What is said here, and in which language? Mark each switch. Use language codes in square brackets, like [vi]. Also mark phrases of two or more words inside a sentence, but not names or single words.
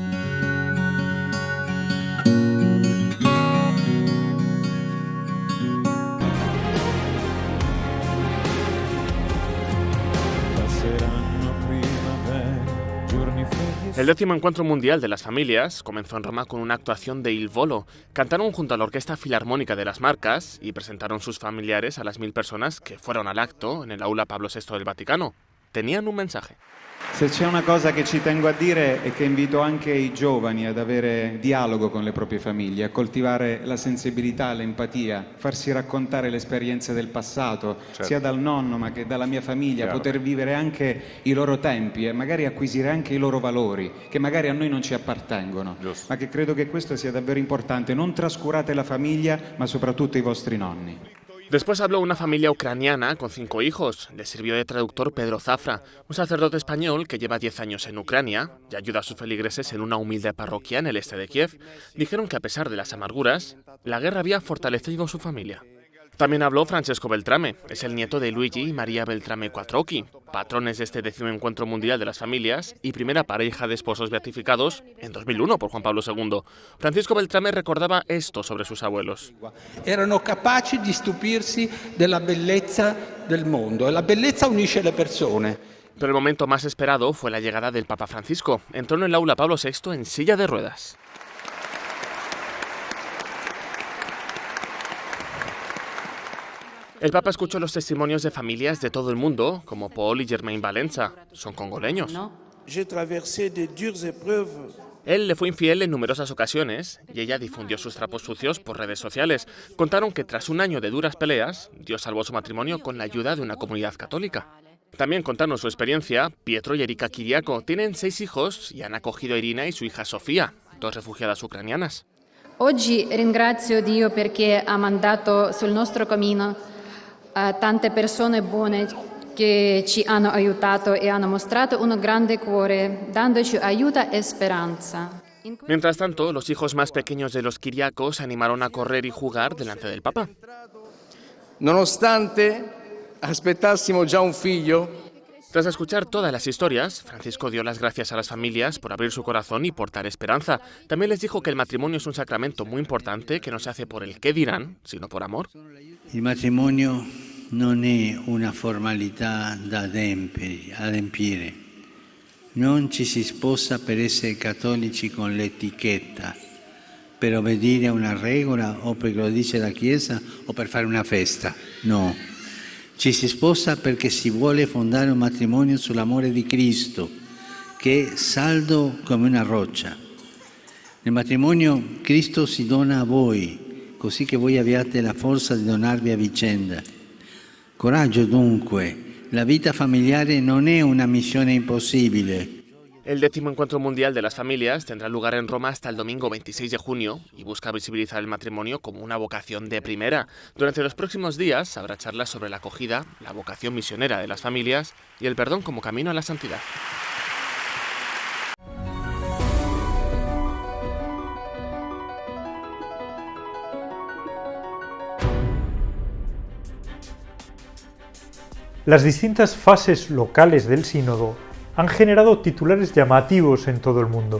[es] El 10º Encuentro Mundial de las Familias comenzó en Roma con una actuación de Il Volo. Cantaron junto a la Orquesta Filarmónica de las Marcas y presentaron sus familiares a las 1000 personas que fueron al acto en el Aula Pablo VI del Vaticano. Tenían un mensaje. [it] Se c'è una cosa che ci tengo a dire è che invito anche i giovani ad avere dialogo con le proprie famiglie, a coltivare la sensibilità, l'empatia, farsi raccontare le esperienze del passato, certo, sia dal nonno ma che dalla mia famiglia, chiaro, poter vivere anche i loro tempi e magari acquisire anche i loro valori, che magari a noi non ci appartengono, giusto, ma che credo che questo sia davvero importante. Non trascurate la famiglia, ma soprattutto i vostri nonni. [es] Después habló una familia ucraniana con 5 hijos. Le sirvió de traductor Pedro Zafra, un sacerdote español que lleva 10 años en Ucrania y ayuda a sus feligreses en una humilde parroquia en el este de Kiev. Dijeron que a pesar de las amarguras, la guerra había fortalecido su familia. También habló Francesco Beltrame, es el nieto de Luigi y María Beltrame Quattrocchi, patrones de este 10º Encuentro Mundial de las Familias y primera pareja de esposos beatificados en 2001 por Juan Pablo II. Francisco Beltrame recordaba esto sobre sus abuelos. [it] Erano capaci di stupirsi della bellezza del mondo, e la bellezza unisce le persone. [es] Pero el momento más esperado fue la llegada del Papa Francisco. Entró en el Aula Pablo VI en silla de ruedas. El Papa escuchó los testimonios de familias de todo el mundo, como Paul y Germain Valenza. Son congoleños. [fr] J'ai traversé de dures épreuves [es] Él le fue infiel en numerosas ocasiones y ella difundió sus trapos sucios por redes sociales. Contaron que tras un año de duras peleas, Dios salvó su matrimonio con la ayuda de una comunidad católica. También contaron su experiencia. Pietro y Erika Kiriako tienen 6 hijos y han acogido a Irina y su hija Sofía, 2 refugiadas ucranianas. [it] Oggi ringrazio Dio perché ha mandato sul nostro cammino tante persone buone che ci hanno aiutato e hanno mostrato un grande cuore, dandoci aiuto e speranza. [es] Mientras tanto, los hijos más pequeños de los Kiriakos se animaron a correr y jugar delante del Papa. [it] Nonostante aspettassimo già un figlio. [es] Tras escuchar todas las historias, Francisco dio las gracias a las familias por abrir su corazón y portar esperanza. También les dijo que el matrimonio es un sacramento muy importante que no se hace por el qué dirán, sino por amor. [it] Il matrimonio non è una formalità da adempiere. Non ci si sposa per essere cattolici con l'etichetta, per obbedire a una regola o perché lo dice la Chiesa o per fare una festa. No. Ci si sposa perché si vuole fondare un matrimonio sull'amore di Cristo, che è saldo come una roccia. Nel matrimonio Cristo si dona a voi, così che voi abbiate la forza di donarvi a vicenda. Coraggio dunque, la vita familiare non è una missione impossibile. [es] El 10º Encuentro Mundial de las Familias tendrá lugar en Roma hasta el domingo 26 de junio y busca visibilizar el matrimonio como una vocación de primera. Durante los próximos días habrá charlas sobre la acogida, la vocación misionera de las familias y el perdón como camino a la santidad. Las distintas fases locales del sínodo han generado titulares llamativos en todo el mundo.